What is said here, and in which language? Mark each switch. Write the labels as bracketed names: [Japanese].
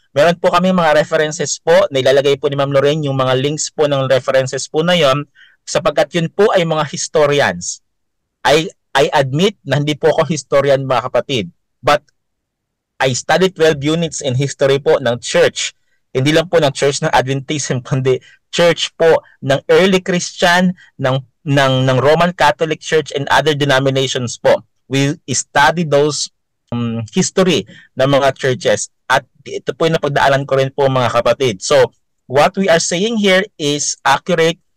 [Filipino] Meron po kami mga references po, na ilalagay po ni Ma'am Lorraine, yung mga links po ng references po na yon, sapagkat yun po ay mga historians. [English] I admit [Filipino] na hindi po ako historian, mga kapatid. [English] But I studied 12 units in history po ng church. [Filipino] Hindi lang po ng church ng Adventism, kundi church po ng early Christian, ng Roman Catholic Church [English] and other denominations [Filipino] po. [English] we study those history ng mga churches. [Filipino] At ito po yung napagdaanan ko rin po mga kapatid. [English] So, what we are saying here is accurate.